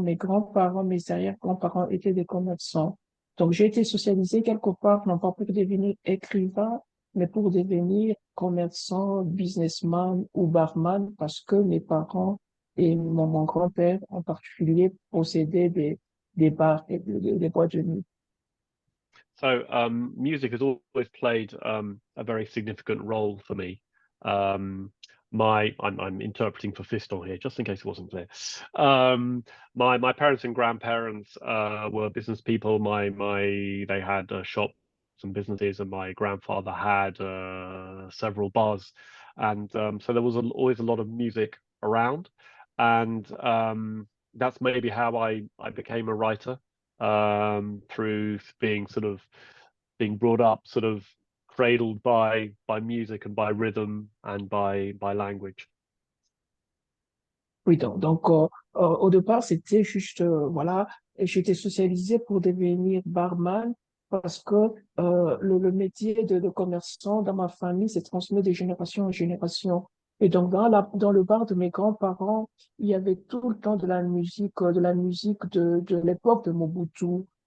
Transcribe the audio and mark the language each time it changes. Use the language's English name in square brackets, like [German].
[French] Mes grands-parents, mes arrière-grands-parents étaient des commerçants. Donc, j'ai été socialisé quelque part, non pas pour devenir écrivain, mais pour devenir commerçant, businessman ou barman, parce que mes parents et mon grand-père en particulier possédaient des bars et des boîtes de nuit. [English] So music has always played a very significant role for me. I'm interpreting for Fiston here, just in case it wasn't clear. My parents and grandparents were business people. They had shops and businesses, and my grandfather had several bars, and so there was always a lot of music around, and that's maybe how I became a writer. Through being brought up, cradled by music and by rhythm and by language. [French] Oui, donc au départ, c'était juste, voilà, et j'étais socialisé pour devenir barman parce que le métier de commerçant dans ma famille s'est transmis de génération en génération. Et donc, dans le bar de mes grands-parents, il y avait tout le temps de la musique de l'époque de Mobutu.